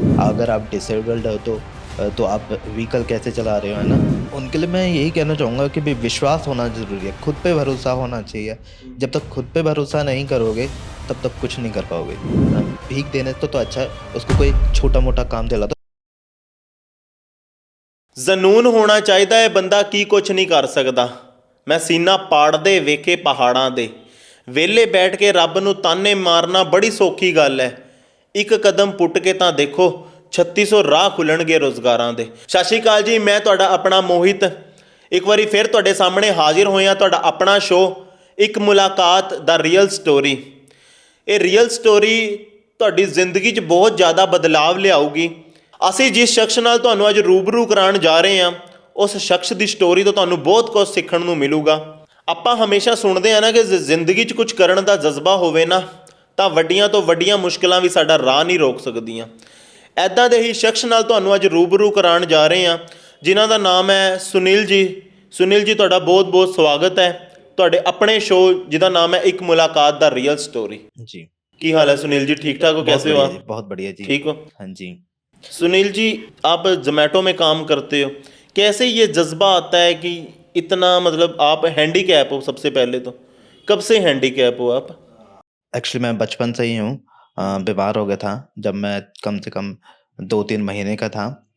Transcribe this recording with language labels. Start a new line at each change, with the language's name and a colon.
Hindi: अगर आप डिसेबल्ड हो तो आप व्हीकल कैसे चला रहे हो, है ना। उनके लिए मैं यही कहना चाहूँगा कि भी विश्वास होना ज़रूरी है, खुद पे भरोसा होना चाहिए। जब तक खुद पे भरोसा नहीं करोगे तब तक कुछ नहीं कर पाओगे। भीख देने तो अच्छा है, उसको कोई छोटा मोटा काम दिला दो।
Punjabi: ਜਨੂਨ ਹੋਣਾ ਚਾਹੀਦਾ ਹੈ ਬੰਦਾ ਕੀ ਕੁਛ ਨਹੀਂ ਕਰ ਸਕਦਾ। ਮੈਂ ਸੀਨਾ ਪਾੜਦੇ ਵੇਖੇ ਪਹਾੜਾਂ ਦੇ, ਵਿਹਲੇ ਬੈਠ ਕੇ ਰੱਬ ਨੂੰ ਤਾਨੇ ਮਾਰਨਾ ਬੜੀ ਸੌਖੀ ਗੱਲ ਹੈ। ਇੱਕ ਕਦਮ ਪੁੱਟ ਕੇ ਤਾਂ ਦੇਖੋ 3600 ਰਾਹ ਖੁੱਲਣਗੇ ਰੁਜ਼ਗਾਰਾਂ ਦੇ। ਸਤਿ ਸ਼੍ਰੀ ਅਕਾਲ ਜੀ, ਮੈਂ ਤੁਹਾਡਾ ਆਪਣਾ ਮੋਹਿਤ ਇੱਕ ਵਾਰੀ ਫਿਰ ਤੁਹਾਡੇ ਸਾਹਮਣੇ ਹਾਜ਼ਰ ਹੋਇਆ। ਤੁਹਾਡਾ ਆਪਣਾ ਸ਼ੋਅ ਇੱਕ ਮੁਲਾਕਾਤ ਦਾ ਰੀਅਲ ਸਟੋਰੀ। ਇਹ ਰੀਅਲ ਸਟੋਰੀ ਤੁਹਾਡੀ ਜ਼ਿੰਦਗੀ 'ਚ ਬਹੁਤ ਜ਼ਿਆਦਾ ਬਦਲਾਵ ਲਿਆਊਗੀ। ਅਸੀਂ ਜਿਸ ਸ਼ਖਸ ਨਾਲ ਤੁਹਾਨੂੰ ਅੱਜ ਰੂਬਰੂ ਕਰਾਉਣ ਜਾ ਰਹੇ ਹਾਂ, ਉਸ ਸ਼ਖਸ ਦੀ ਸਟੋਰੀ ਤੋਂ ਤੁਹਾਨੂੰ ਬਹੁਤ ਕੁਝ ਸਿੱਖਣ ਨੂੰ ਮਿਲੂਗਾ। ਆਪਾਂ ਹਮੇਸ਼ਾ ਸੁਣਦੇ ਆ ਨਾ ਕਿ ਜ਼ਿੰਦਗੀ 'ਚ ਕੁਝ ਕਰਨ ਦਾ ਜਜ਼ਬਾ ਹੋਵੇ ਨਾ ਤਾਂ ਵੱਡੀਆਂ ਤੋਂ ਵੱਡੀਆਂ ਮੁਸ਼ਕਿਲਾਂ ਵੀ ਸਾਡਾ ਰਾਹ ਨਹੀਂ ਰੋਕ ਸਕਦੀਆਂ। ਐਦਾਂ ਦੇ ਹੀ ਸ਼ਖਸ ਨਾਲ ਤੁਹਾਨੂੰ ਅੱਜ ਰੂਬਰੂ ਕਰਾਉਣ ਜਾ ਰਹੇ ਹਾਂ, ਜਿਨ੍ਹਾਂ ਦਾ ਨਾਮ ਹੈ ਸੁਨੀਲ ਜੀ। ਸੁਨੀਲ ਜੀ, ਤੁਹਾਡਾ ਬਹੁਤ ਬਹੁਤ ਸਵਾਗਤ ਹੈ ਤੁਹਾਡੇ ਆਪਣੇ ਸ਼ੋਅ ਜਿਹਦਾ ਨਾਮ ਹੈ ਇੱਕ ਮੁਲਾਕਾਤ ਦਾ ਰੀਅਲ ਸਟੋਰੀ।
Hindi: जी,
Punjabi: ਕੀ ਹਾਲ ਹੈ
Hindi: ਸੁਨੀਲ जी? ठीक ठाक हो? कैसे हो आप? बहुत बढ़िया जी। ठीक हो? हाँ जी। सुनील जी, आप जोमेटो में काम करते हो, कैसे ये जज्बा आता है कि इतना मतलब आप हैंडीकैप हो? सबसे पहले तो कब से हैंडीकैप हो आप? एक्चुअली मैं बचपन से ही हूँ, बीमार हो गया था जब मैं कम से कम 2-3 महीने का था।